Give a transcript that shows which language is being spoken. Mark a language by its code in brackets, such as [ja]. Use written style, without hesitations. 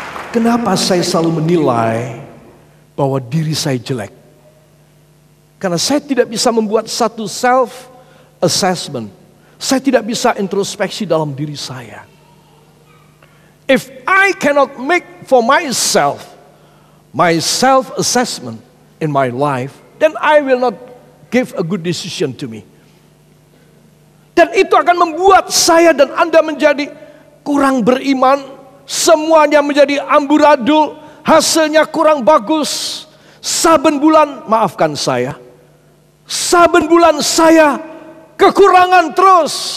[id] Kenapa saya selalu menilai bahwa diri saya jelek? Karena saya tidak bisa membuat satu self assessment. Saya tidak bisa introspeksi dalam diri saya. [en] If I cannot make for myself my self assessment in my life, then I will not give a good decision to me. [id] Dan itu akan membuat saya dan Anda menjadi kurang beriman. Semuanya menjadi amburadul. Hasilnya kurang bagus. Saben bulan, maafkan saya, saben bulan saya kekurangan terus.